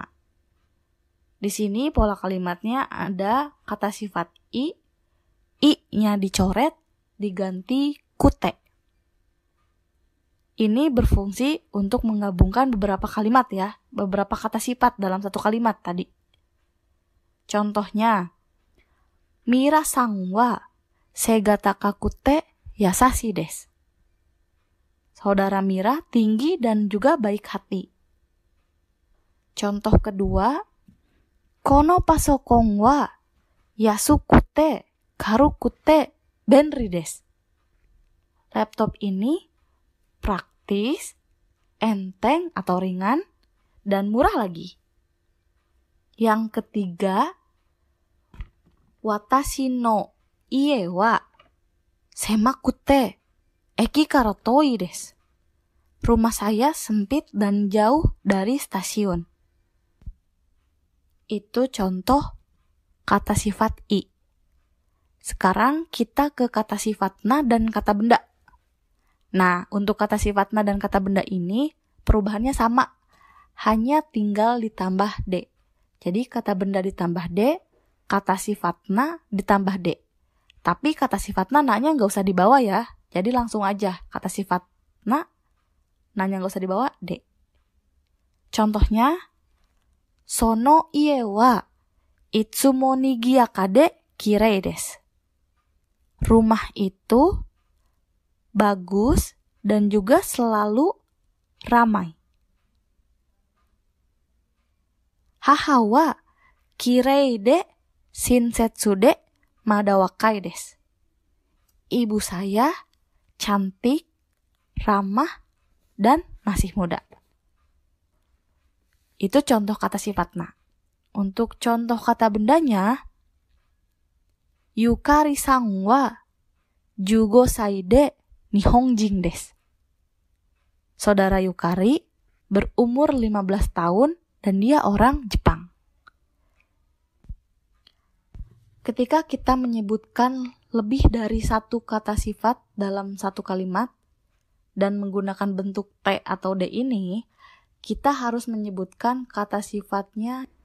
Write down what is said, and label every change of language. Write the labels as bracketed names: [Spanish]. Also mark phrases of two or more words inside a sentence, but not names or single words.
[Indonesian] Di sini pola kalimatnya ada kata sifat i-nya dicoret, diganti kute. Ini berfungsi untuk menggabungkan beberapa kalimat ya, beberapa kata sifat dalam satu kalimat tadi. Contohnya, [Japanese] ミラさんは背が高くて優しいです. [Indonesian] Saudara Mira tinggi dan juga baik hati. Contoh kedua, [Japanese] このパソコンは安くて軽くて便利です. [Indonesian] Laptop ini praktis, enteng atau ringan, dan murah lagi. Yang ketiga, [Japanese] 私の家は狭くて駅から遠いです. [Indonesian] Rumah saya sempit dan jauh dari stasiun. Itu contoh kata sifat i. Sekarang kita ke kata sifat na dan kata benda. Nah, untuk kata sifat na dan kata benda ini perubahannya sama, hanya tinggal ditambah D. Jadi kata benda ditambah D, kata sifatna ditambah D. Tapi kata sifatna nanya nggak usah dibawa ya. Jadi langsung aja kata sifatna nanya nggak usah dibawa D. [Japanese] Contohnya, その家はいつもにぎやかできれいです. [Indonesian] Rumah itu bagus dan juga selalu ramai. [Japanese] 母はきれいで親切でまだ若いです. [Indonesian] Ibu saya cantik, ramah, dan masih muda. Itu contoh kata sifatna. Untuk contoh kata bendanya, [Japanese] ゆかりさんは 15 歳で日本人です. [Indonesian] Saudara Yukari berumur 15 tahun dan dia orang Jepang. Ketika kita menyebutkan lebih dari satu kata sifat dalam satu kalimat dan menggunakan bentuk T atau D ini, kita harus menyebutkan kata sifatnya.